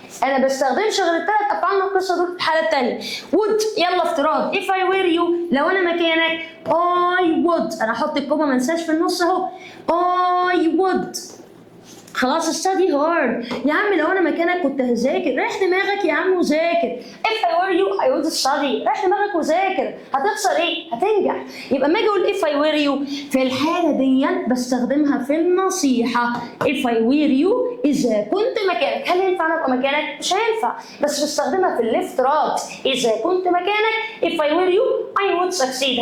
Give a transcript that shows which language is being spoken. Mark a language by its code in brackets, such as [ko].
[ar] انا ما بستخدمش غير الثلاث افعال الناقصه دول في الحاله الثانيه. would يلا افتراض [en] if I were you، [ar] لو انا مكانك [en] I would، [ar] انا احط الكومه ما انساش في النص اهو I would خلاص [en] study hard. [ar] يا عم لو انا مكانك كنت هذاكر، ريح دماغك يا عم وذاكر. [en] if I were you I would study، [ar] ريح دماغك وذاكر، هتخسر ايه؟ هتنجح. يبقى ما اجي اقول [en] if I were you [ar] في الحاله دي بستخدمها في النصيحه. [en] if I were you [ar] اذا كنت مكانك، هل ينفع انا ابقى مكانك؟ مش هينفع، بس بستخدمها في الافتراض. اذا كنت مكانك [en] if I were you I would succeed.